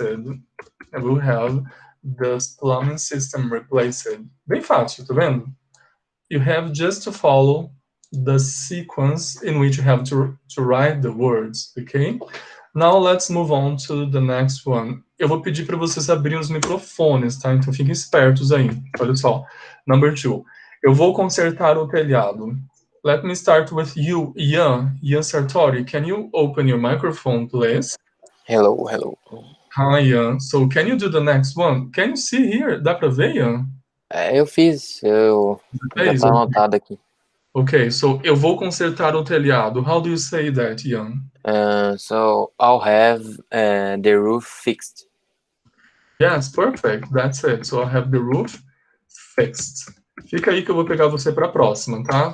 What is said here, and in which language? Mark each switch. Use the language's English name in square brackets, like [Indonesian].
[English] I will have the plumbing system replaced. [Portuguese] Bem fácil, tá vendo? [English] You have just to follow the sequence in which you have to write the words, okay? Now let's move on to the next one. [Portuguese] Eu vou pedir para vocês abrirem os microfones, tá? Então fiquem espertos aí. Olha só. [English] Number 2. [Portuguese] Eu vou consertar o telhado. [English] Let me start with you, Ian Sartori. Can you open your microphone, please? Hello. Hi, Ian. So can you do the next one? Can you see here? [Portuguese] Dá para ver, [English] Ian? [Portuguese] Eu fiz, já tá anotado aqui. [English] Okay, so [Portuguese] eu vou consertar o telhado. [English] How do you say that, Ian? So I'll have the roof fixed. Yes, perfect. That's it. So I'll have the roof fixed. [Portuguese] Fica aí que eu vou pegar você para a próxima, tá?